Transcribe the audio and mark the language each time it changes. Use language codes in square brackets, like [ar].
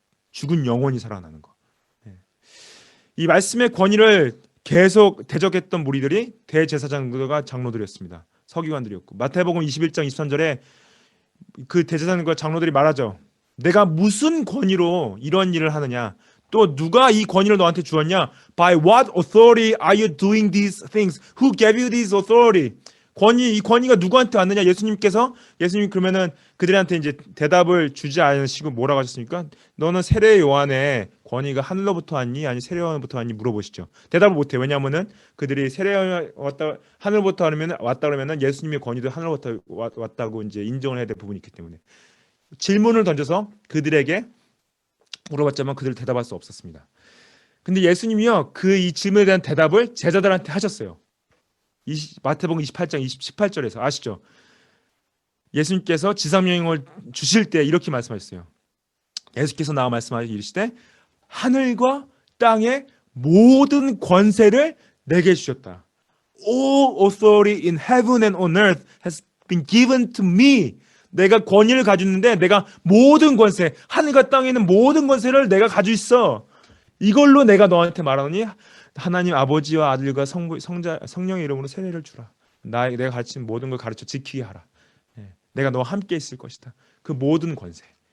[ko] 죽은 영혼이 살아나는 거. 이 말씀의 권위를 계속 대적했던 무리들이 대제사장들과 장로들이었습니다. 서기관들이었고, 마태복음 21장 23절에 그 대제사장과 장로들이 말하죠. 내가 무슨 권위로 이런 일을 하느냐? 또 누가 이 권위를 너한테 주었냐? [en] By what authority are you doing these things? Who gave you this authority? [ko] 이 권위가 누구한테 왔느냐? 예수님 그러면은 그들한테 이제 대답을 주지 않으시고 뭐라고 하셨습니까? 너는 세례 요한의 권위가 하늘로부터 왔니? 아니 세례 요한부터 왔니? 물어보시죠. 대답을 못해. 왜냐하면은 그들이 세례 요한 하늘부터 왔다 그러면은 예수님의 권위도 하늘로부터 왔다고 이제 인정을 해야 될 부분이 있기 때문에 질문을 던져서 그들에게 물어봤지만 그들 대답할 수 없었습니다. 근데 예수님이요 이 질문에 대한 대답을 제자들한테 하셨어요. 마태복음 28장 18절에서 아시죠? 예수님께서 지상명령을 주실 때 이렇게 말씀하셨어요. 예수께서 나와 말씀하시기 이르시되 하늘과 땅의 모든 권세를 내게 주셨다. [en] All authority in heaven and on earth has been given to me. [ko] 내가 권위를 가지고 있는데 내가 모든 권세, 하늘과 땅에 있는 모든 권세를 내가 가지고 있어. 이걸로 내가 너한테 말하노니 하나님 아버지와 아들과 성령의 이름으로 세례를 주라. 내가 가르친 모든 걸 가르쳐 지키게 하라. 내가 너와 함께 있을 것이다. 그 모든 권세.